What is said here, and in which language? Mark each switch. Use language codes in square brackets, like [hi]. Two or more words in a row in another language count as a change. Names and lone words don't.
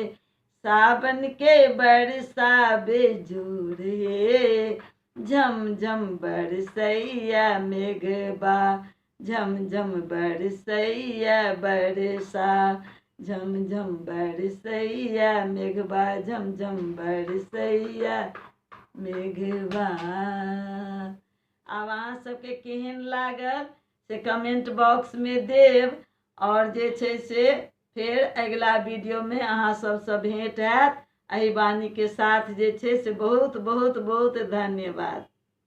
[mai] सावन के बरसा बेजोर हे। झम झम बरसैया मेघबा झम झम बरसैया बरसा। झम झम बरसैया मेघबा झम झम बरसैया मेघबा। आब अहाँ सबके केहन लागल से [en] comment box [mai] में देव। और जे छै से फेर अगला वीडियो में अहाँ सबसँ भेंट हैत। एहि वाणी के साथ जे छै से बहुत बहुत बहुत धन्यवाद।